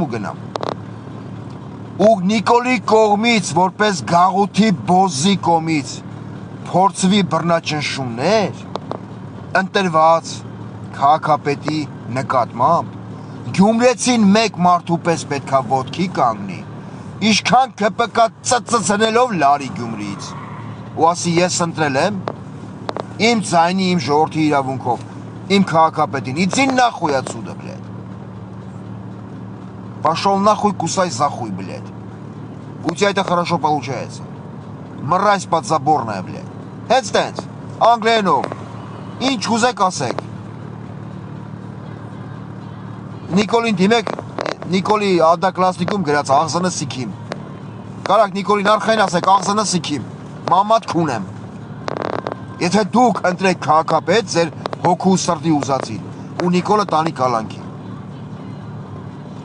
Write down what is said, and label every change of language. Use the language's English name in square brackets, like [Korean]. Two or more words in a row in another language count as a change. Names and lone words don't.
[Armenian] ու գնամ։ Ու Նիկոլի կողմից, որպես գաղութի բոզի կողմից, փորձվի բռնաճնշումներ, ընտրված քաղաքապետի նկատմամբ, Գյումրեցին մեկ մարդու պես պետքա ոտքի կանգնի, ինչքան ՔՊԿ ծծծնելով լարի Գյումրիից, ու ասի ես ընտրել եմ, իմ ձայնի, իմ ժողովրդի իրավունքով, իմ քաղաքապետին, [Russian] иди нахуй отсюда, блядь. Пошел нахуй, кусай захуй, блядь. У тебя это хорошо получается. Мразь подзаборная, блядь. [English] Headstands, [Armenian] Անգլերենով, ինչ ուզեք ասեք։ Նիկոլին դիմեք, Նիկոլի ադակլասնիկում գրած [Azerbaijani] ağzını sikim։ [Armenian] Կարակ Նիկոլին արխային ասեք, [Azerbaijani] ağzını sikim, [Armenian] մամատ քունեմ։ Եթե դուք ընտրեք քաղաքապետ ձեր հոգու սրտի ուզածին, ու Նիկոլը տանի կալանքի։